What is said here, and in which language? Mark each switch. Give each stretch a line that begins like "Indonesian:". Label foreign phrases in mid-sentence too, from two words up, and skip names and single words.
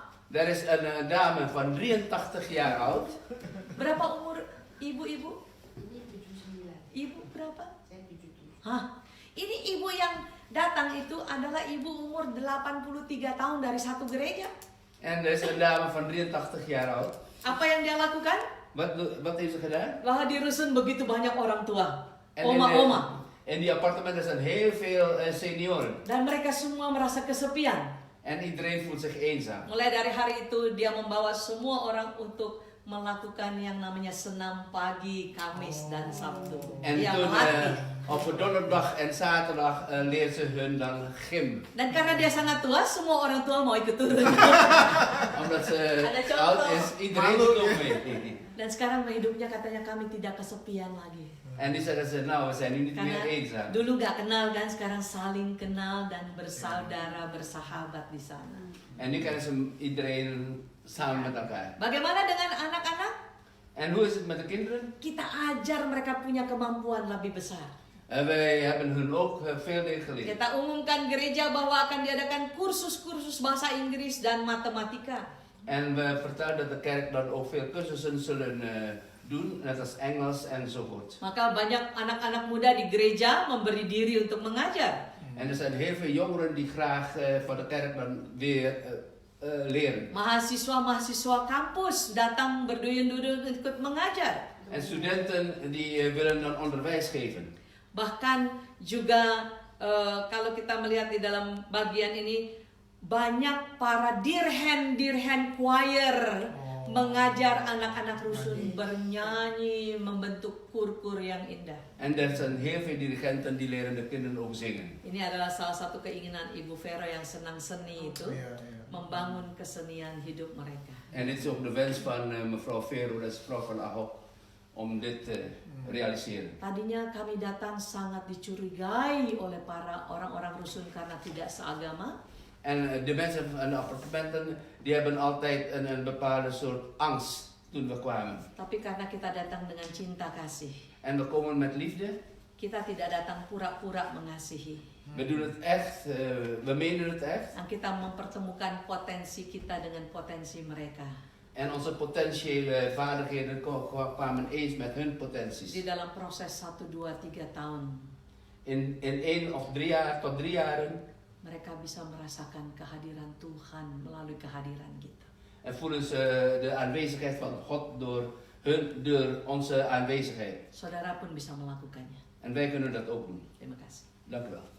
Dutch: Er is een dame van 83 jaar oud.
Indonesian: Berapa umur ibu-ibu? Ibu berapa? Hah? Ini ibu yang datang itu adalah ibu umur 83 tahun dari satu gereja.
Dutch: En er is een dame van 83 jaar oud.
Indonesian: Apa yang dia lakukan?
Dutch: Wat heeft ze gedaan?
Indonesian: Bahwa di rusun begitu banyak orang tua,
Dutch: En
Indonesian: oma-oma.
Dutch: in die appartementen zijn heel veel senioren.
Indonesian: Dan mereka semua merasa kesepian.
Dutch: En iedereen voelt zich eenzaam.
Indonesian: Mulai dari hari itu dia membawa semua orang untuk melakukan yang namanya senam pagi, Kamis dan Sabtu.
Dutch: En
Indonesian: Dia
Dutch: toen
Indonesian: melatih.
Dutch: op donderdag en zaterdag leert ze hun dan gym.
Indonesian: Dan karena dia sangat tua, semua orang tua mau ikut turun.
Dutch: Omdat ze
Indonesian: Ada contoh.
Dutch: oud is, iedereen
Indonesian: Malu,
Dutch: doet ook
Indonesian: ya.
Dutch: mee.
Indonesian: Dan sekarang hidupnya katanya kami tidak kesepian lagi.
Dutch: En die zeggen ze, nou we zijn nu niet
Indonesian: Karena
Dutch: meer eenzaam.
Indonesian: dulu gak kenal kan, sekarang saling kenal dan bersaudara, bersahabat di sana.
Dutch: En nu kennen ze iedereen samen met elkaar.
Indonesian: Bagaimana dengan anak-anak?
Dutch: En hoe is het met de kinderen?
Indonesian: Kita ajar mereka punya kemampuan lebih besar.
Dutch: Wij hebben hun ook veel dingen geleerd.
Indonesian: Kita umumkan gereja bahwa akan diadakan kursus-kursus bahasa Inggris dan matematika.
Dutch: En we vertellen dat de kerk dan ook veel cursussen zullen doen, net als Engels enzovoort.
Indonesian: Maka banyak anak-anak muda di gereja memberi diri untuk mengajar.
Dutch: En er zijn heel veel jongeren die graag van de kerk dan weer leren.
Indonesian: Mahasiswa-mahasiswa kampus datang berduyun-duyun ikut mengajar.
Dutch: En studenten die willen dan onderwijs geven.
Indonesian: Bahkan juga kalau kita melihat di dalam bagian ini banyak para dirhen choir mengajar anak-anak rusun bernyanyi, membentuk kur-kur yang indah.
Dutch: En er zijn heel veel dirigenten die leren de kinderen ook zingen.
Indonesian: Ini adalah salah satu keinginan Ibu Vero yang senang seni itu, membangun kesenian hidup mereka.
Dutch: En dit is ook de wens van mevrouw Vero, dat is vrouw van Ahok, om dit te realiseren.
Indonesian: Tadinya kami datang sangat dicurigai oleh para orang-orang rusun karena tidak seagama.
Dutch: En de mensen van de appartementen, die hebben altijd een bepaalde soort angst toen we kwamen.
Indonesian: Tapi karena kita datang dengan cinta kasih,
Dutch: En we komen met liefde.
Indonesian: kita tidak datang pura-pura mengasihi.
Dutch: We doen het echt, we menen het echt.
Indonesian: Dan kita mempertemukan potensi kita dengan potensi mereka.
Dutch: En onze potentiële vaardigheden kwamen eens met hun potenties.
Indonesian: Di dalam proses 1, 2, 3 tahun,
Dutch: In 1 of 3 jaar tot 3 jaren
Indonesian: mereka bisa merasakan kehadiran Tuhan melalui kehadiran kita.
Dutch: en voelen ze de aanwezigheid van God door onze aanwezigheid.
Indonesian: Saudara pun bisa melakukannya.
Dutch: En wij kunnen dat ook doen.
Indonesian: Terima kasih.
Dutch: Dank u wel.